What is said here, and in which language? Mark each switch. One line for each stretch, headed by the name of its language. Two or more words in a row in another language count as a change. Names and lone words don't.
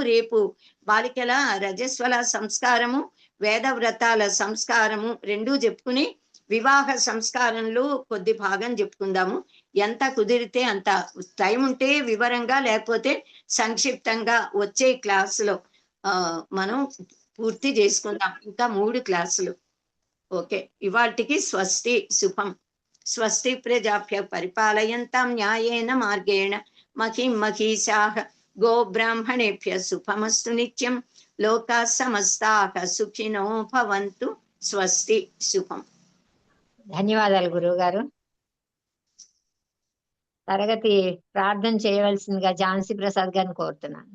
Telugu: రేపు బాలికల రజస్వల సంస్కారము, వేద వ్రతాల సంస్కారము 2 చెప్పుకుని వివాహ సంస్కారంలో కొద్ది భాగం చెప్పుకుందాము. ఎంత కుదిరితే అంత, టైం ఉంటే వివరంగా, లేకపోతే సంక్షిప్తంగా వచ్చే క్లాసులో మనం పూర్తి చేసుకుందాం. ఇంకా 3 క్లాసులు. ఓకే, ఇవాటికి స్వస్తి, శుభం.
Sanskrit: స్వస్తి ప్రజాభ్య పరిపాలయంతాం న్యాయేన మార్గేణ మహిం మహిషాః గోబ్రాహ్మణేభ్య శుభమస్తు నిత్యం. లోకా సమస్తాః సుఖినో భవంతు.
Telugu: స్వస్తి, శుభం. ధన్యవాదాలు గురువు గారు. తరగతి ప్రార్థన చేయవలసిందిగా ఝాన్సీ ప్రసాద్ గారిని కోరుతున్నాను.